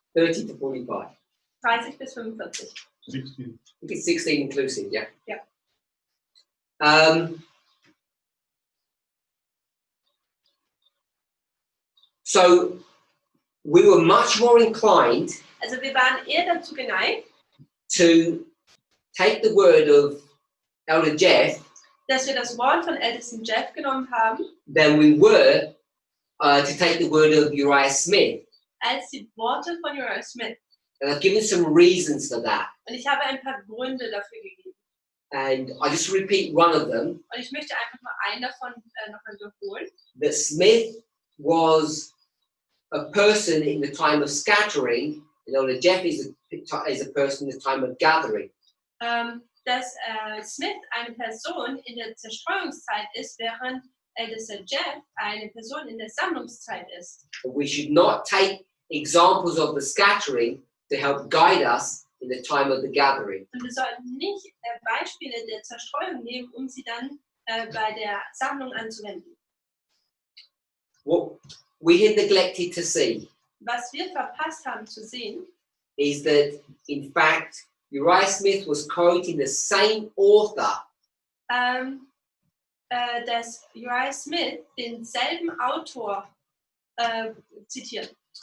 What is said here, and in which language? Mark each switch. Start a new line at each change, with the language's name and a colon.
English: 30 to 45.
German: 30 bis 45.
English: 16. I think it's 16 inclusive, yeah? Yeah. So we were much more inclined
German: Also wir waren eher dazu geneigt,
English: to take the word of Elder Jeff
German: dass wir das Wort von Ältesten Jeff genommen haben,
English: than we were to take the word of Uriah Smith.
German: als die Worte von Josiah Smith.
English: And I've given some reasons for that.
German: Und ich habe ein paar Gründe dafür gegeben.
English: And I just repeat one of them,
German: Und ich möchte einfach mal einen davon nochmal wiederholen.
English: that Smith was a person in the time of scattering, and Elder Jeff is a person in the time of gathering.
German: Dass Smith eine Person in der Zerstreuungszeit ist, während Ältester Jeff eine Person in der Sammlungszeit ist.
English: But we should not take examples of the scattering to help guide us in the time of the gathering.
German: Und wir sollten nicht Beispiele der Zerstreuung nehmen, um sie dann bei der Sammlung anzuwenden.
English: What we had neglected to see
German: Was wir verpasst haben zu sehen,
English: is that, in fact, Uriah Smith was quoting the same author
German: dass Josiah Smith denselben Autor zitiert.